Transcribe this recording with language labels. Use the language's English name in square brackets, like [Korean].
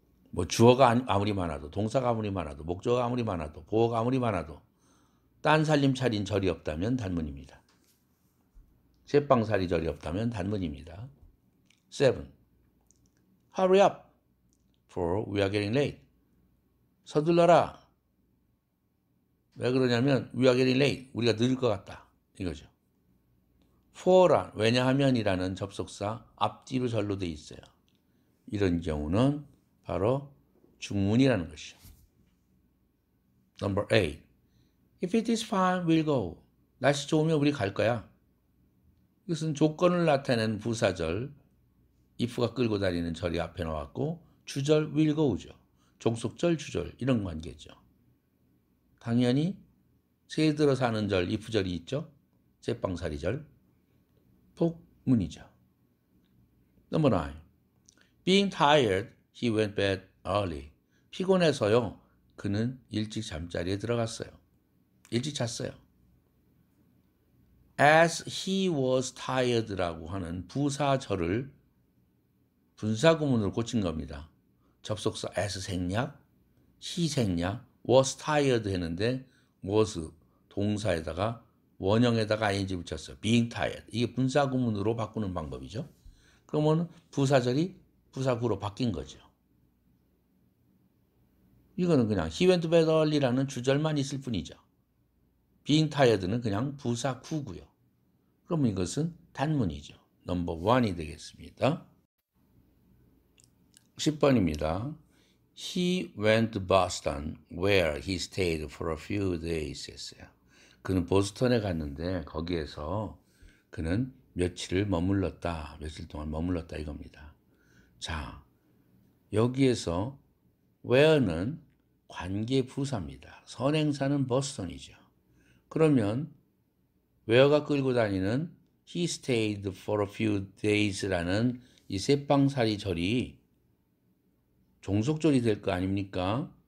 [Korean] 뭐 주어가 아무리 많아도, 동사가 아무리 많아도, 목적어가 아무리 많아도, 보어가 아무리 많아도 딴 살림 차린 절이 없다면 단문입니다. 제빵살이 절이 없다면 단문입니다. 7. [English] Hurry up, for we are getting late. [Korean] 서둘러라. 왜 그러냐면 [English] we are getting late. [Korean] 우리가 늦을 것 같다. 이거죠. for란 왜냐하면이라는 접속사 앞뒤로 절로 돼 있어요. 이런 경우는 바로 중문이라는 것이죠. [English] Number 8. If it is fine, we'll go. [Korean] 날씨 좋으면 우리 갈 거야. 이것은 조건을 나타내는 부사절, if가 끌고 다니는 절이 앞에 나왔고 주절 [English] will go [Korean] 죠. 종속절, 주절 이런 관계죠. 당연히 새해 들어 사는 절, if절이 있죠. 제빵살이절, 복문이죠. [English] Number 9. Being tired, he went bed early. [Korean] 피곤해서요. 그는 일찍 잠자리에 들어갔어요. 일찍 잤어요. [English] As he was tired [Korean] 라고 하는 부사절을 분사구문으로 고친 겁니다. 접속사 as 생략, he 생략, [English] was tired [Korean] 했는데 was 동사에다가 원형에다가 ing 붙였어요. [English] being tired. [Korean] 이게 분사구문으로 바꾸는 방법이죠. 그러면 부사절이 부사구로 바뀐 거죠. 이거는 그냥 [English] he went to bed early [Korean] 라는 주절만 있을 뿐이죠. [English] being tired [Korean] 는 그냥 부사구고요. 그럼 이것은 단문이죠. 넘버 1이 되겠습니다. 10번입니다. [English] He went to Boston where he stayed for a few days [Korean] 했어요. 그는 보스턴에 갔는데 거기에서 그는 며칠 동안 머물렀다 이겁니다. 자, 여기에서 where는 관계부사입니다. 선행사는 보스턴이죠. 그러면 where가 끌고 다니는 [English] he stayed for a few days [Korean] 라는 이 새빵살이 절이 종속절이 될 거 아닙니까?